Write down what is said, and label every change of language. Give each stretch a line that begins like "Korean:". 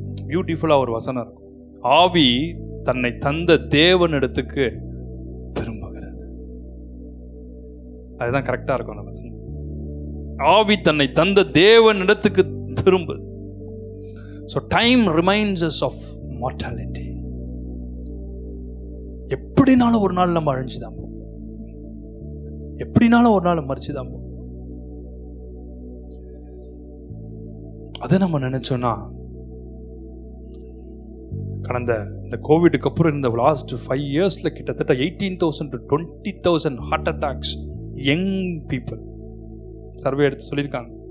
Tamil: பியூட்டிஃபுல்லா ஒரு வசனம் இருக்கும், ஆவி தன்னை தந்த தேவனிடத்துக்கு திரும்புகிறது. அதுதான் கரெக்டா இருக்கும் அந்த வசனம். ஆவி தன்னை தந்த தேவனிடத்துக்கு திரும்புது.
English: So time reminds us of mortality.
Tamil: எப்படினாலும் ஒரு நாள் நம்ம அழிஞ்சுதான் போவோம், எப்படினாலும் ஒரு நாள் மறிச்சுதான் போவோம். அதை நம்ம நினைச்சோம்னா, கடந்த இந்த கோவிடுக்கு அப்புறம் இந்த லாஸ்ட் 5 இயர்ஸ்ல கிட்டத்தட்ட 18,000 to 20,000 heart attacks young people survey எடுத்து சொல்லியிருக்காங்க.